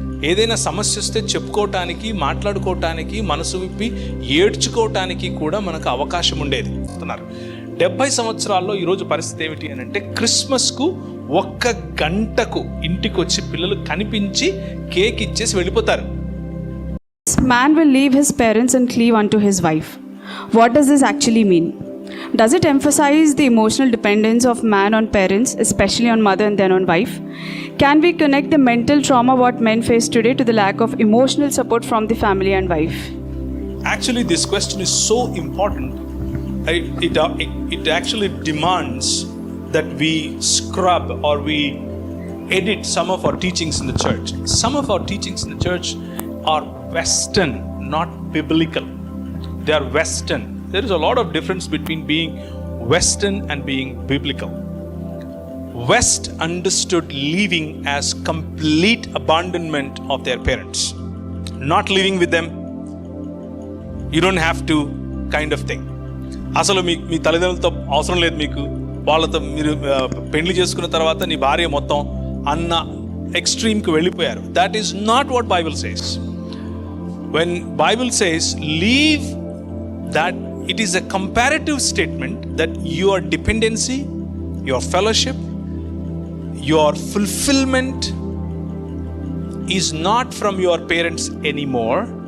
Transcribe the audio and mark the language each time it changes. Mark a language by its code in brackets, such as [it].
[te] ఏదైనా సమస్య వస్తే చెప్పుకోవటానికి, మాట్లాడుకోవటానికి, మనసు విప్పి ఏడ్చుకోవటానికి కూడా మనకు అవకాశం ఉండేది. 70 సంవత్సరాల్లో ఈరోజు పరిస్థితి ఏమిటి అని అంటే, క్రిస్మస్కు 1 గంటకు ఇంటికి వచ్చి పిల్లలు కనిపించి కేక్ ఇచ్చేసి వెళ్ళిపోతారు. [en] Man will leave his parents and cleave unto his wife. What does this actually mean? Does it emphasize the emotional dependence of man on parents, especially on mother and then on wife? Can we connect the mental trauma what men face today to the lack of emotional support from the family and wife? Actually, this question is so important. It actually demands that we scrub or we edit some of our teachings in the church. Some of our teachings in the church are Western, not biblical. They are Western. There is a lot of difference between being Western and being biblical. West understood leaving as complete abandonment of their parents. Not living with them. You don't have to kind of thing. [te] అసలు మీ తల్లిదండ్రులతో అవసరం లేదు, మీకు వాళ్ళతో మీరు పెళ్లి చేసుకున్న తర్వాత నీ భార్య మొత్తం అన్న ఎక్స్ట్రీమ్కి వెళ్ళిపోయారు. [en] That is not what Bible says. When Bible says leave, that it is a comparative statement that your dependency, your fellowship, your fulfillment is not from your parents anymore.